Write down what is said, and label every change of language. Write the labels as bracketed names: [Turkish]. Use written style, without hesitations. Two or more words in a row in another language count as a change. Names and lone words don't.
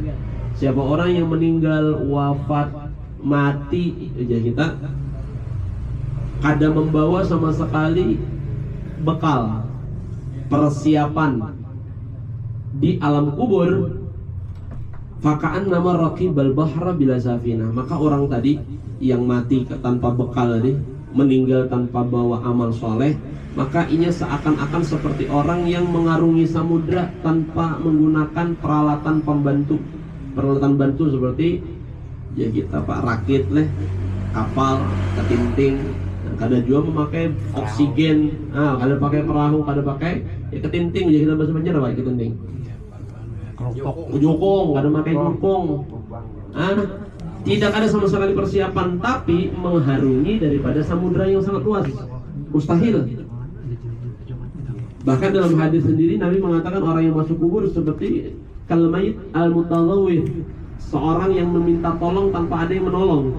[Indonesian] Siapa orang yang meninggal, wafat, mati, aja kita kada membawa sama sekali bekal persiapan di alam kubur, [Arabic] فكأنما ركب البحر بلا سفينة. [Indonesian] Maka orang tadi yang mati tanpa bekal tadi, meninggal tanpa bawa amal soleh, maka ini seakan-akan seperti orang yang mengarungi samudra tanpa menggunakan peralatan pembantu. Peralatan bantu seperti ya kita rakit leh, kapal, ketinting. Kada juga memakai oksigen, kada pakai perahu, kada pakai ya ketinting, jadi kita bahasa Banjar apa ketinting? [Banjar] Jokong, kada pakai jokong. [Indonesian] Tidak ada sama sekali persiapan, tapi mengharungi daripada samudra yang sangat luas, mustahil. Bahkan dalam hadis sendiri Nabi mengatakan orang yang masuk kubur seperti [Arabic] كالميت المتزود, [Indonesian] seorang yang meminta tolong tanpa ada yang menolong.